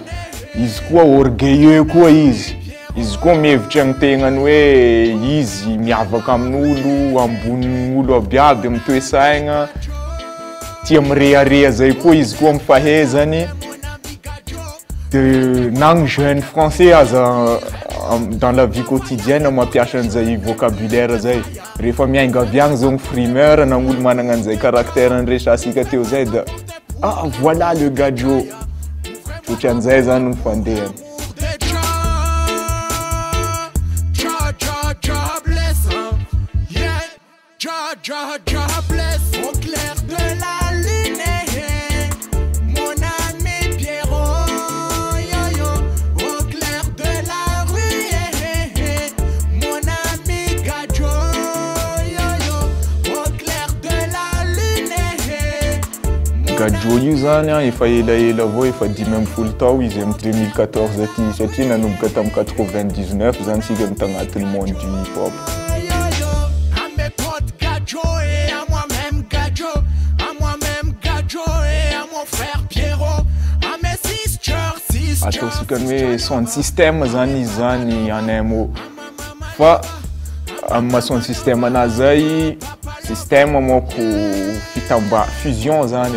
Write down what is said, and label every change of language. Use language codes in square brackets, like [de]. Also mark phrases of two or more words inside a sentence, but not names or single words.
[mg] Izy koa orgueilleux koa izy. Izy koa mihevitra ny tegnany hoe izy miavaka amin'olo, ambonin'olo abiaby amin'ny toe-saigna. Tia mirearea zay koa izy koa mifahezany. [fr] Nagny jeune français aza dans la vie quotidienne [mg] mampiasa an'izay [fr] vocabulaire zay. [mg] Rehefa miainga avy agny zao ny frimeur na olo managna an'izay caractère nresasika teo zay da [fr] voilà le gadjo. [mg] Ohatran'izay zany ny fandehany. [fr] Au clair de la lune, mon ami Pierrot, yo yo. Au clair de la rue, mon ami Gadjo, yo yo. Au clair de la lune. [mg] Gadjo io zany efa elaela avao, efa 12 tao izy amin'ny 2014 aty satria nanomboka tamin'ny 99 zany sika mitagnatin'ny [fr] monde du hip-hop. [mg] Ataosika hoe [fr] son système [mg] zany izy zany [fr] en un mot. [mg] Fa amin'ny [fr] son système [mg] anazy zay, système manko fusion zany.